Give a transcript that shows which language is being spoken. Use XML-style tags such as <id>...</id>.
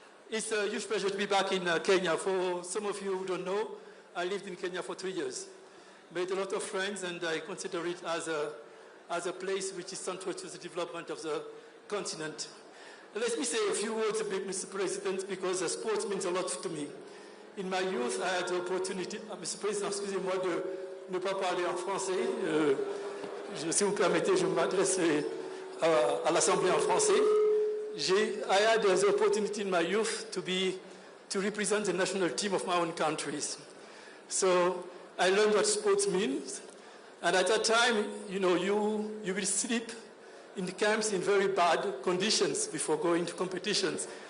<en>It's a huge pleasure to be back in Kenya. For some of you who don't know, I lived in Kenya for 3 years. Made a lot of friends, and I consider it as a place which is central to the development of the continent. Let me say a few words, Mr. President, because sports means a lot to me. In my youth, I had the opportunity, Mr.</en> <fr>President, excusez-moi de ne pas parler en français. Si vous permettez, je m'adresse à l'Assemblée en français.</fr> <en>I had the opportunity in my youth to represent the national team of my own countries. So I learned what sports means. And at that time, you know, you will sleep in the camps in very bad conditions before going to competitions.</en>